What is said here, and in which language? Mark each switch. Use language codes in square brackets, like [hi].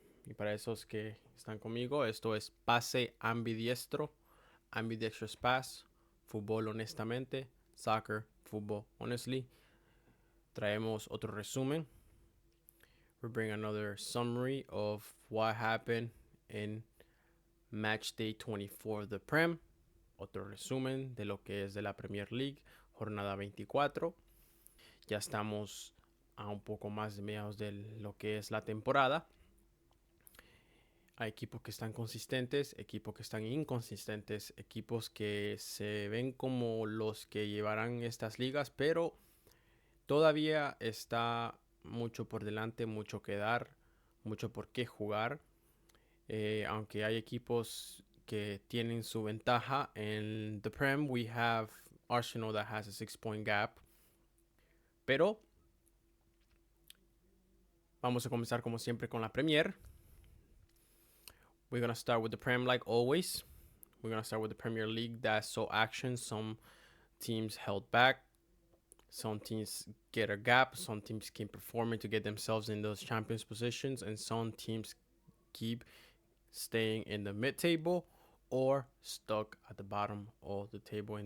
[es] Y para esos que están conmigo, esto es pase ambidiestro. [en] Ambidextrous pass. [es] Fútbol honestamente. [en] Soccer, football honestly. [es] Traemos otro resumen. [en] We bring another summary of what happened in Matchday 24 of the Prem. [es] Otro resumen de lo que es de la Premier League, jornada 24. Ya estamos a un poco más de mediados de lo que es la temporada. Hay equipos que están consistentes, equipos que están inconsistentes, equipos que se ven como los que llevarán estas ligas, pero todavía está mucho por delante, mucho que dar, mucho por qué jugar. Aunque hay equipos que tienen su ventaja en [en] the Prem, we have Arsenal that has a 6-point gap. [es] Pero vamos a comenzar como siempre con la Premier. [en] We're going to start with the Prem like always. We're going to start with the Premier League that saw action. Some teams held back. Some teams get a gap. Some teams keep performing to get themselves in those champions positions. And some teams keep staying in the mid-table or stuck at the bottom of the table.